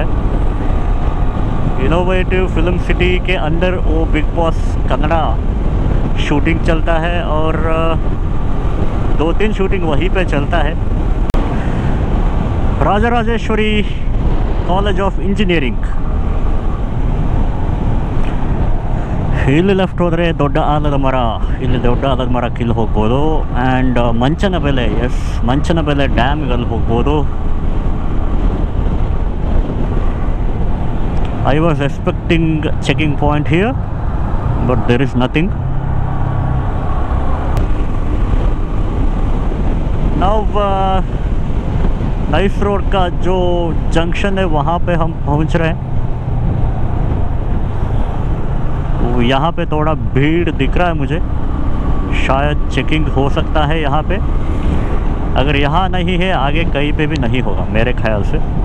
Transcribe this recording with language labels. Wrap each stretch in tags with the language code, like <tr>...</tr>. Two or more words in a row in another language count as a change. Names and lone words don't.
<hi>इनोवेटिव फिल्म सिटी के अंदर वो बिग बॉस कन्नड़ा शूटिंग चलता है और 2-3 शूटिंग वहीं पे चलता है. राजराजेश्वरी कॉलेज ऑफ इंजीनियरिंग.</hi> <kn>ಇಲ್ಲಿ ಲೆಫ್ಟ್ ಹೋದರೆ ದೊಡ್ಡ ಆಲದ ಮರ, ಇಲ್ಲಿ ದೊಡ್ಡ ಆಲದ ಮರ ಕಿಲ್ಲಿ ಹೋಗ್ಬೋದು. ಆ್ಯಂಡ್ ಮಂಚನಬೆಲೆ, ಎಸ್, ಮಂಚನಬೆಲೆ ಡ್ಯಾಮ್ಗೆ ಅಲ್ಲಿ ಹೋಗ್ಬೋದು.</kn> <en>I was expecting checking point here but there is nothing.</en> <hi>नाउ नाइस रोड का जो जंक्शन है वहाँ पे हम पहुँच रहे हैं. यहाँ पे थोड़ा भीड़ दिख रहा है मुझे, शायद चेकिंग हो सकता है यहाँ पे. अगर यहाँ नहीं है आगे कहीं पे भी नहीं होगा मेरे ख्याल से.</hi>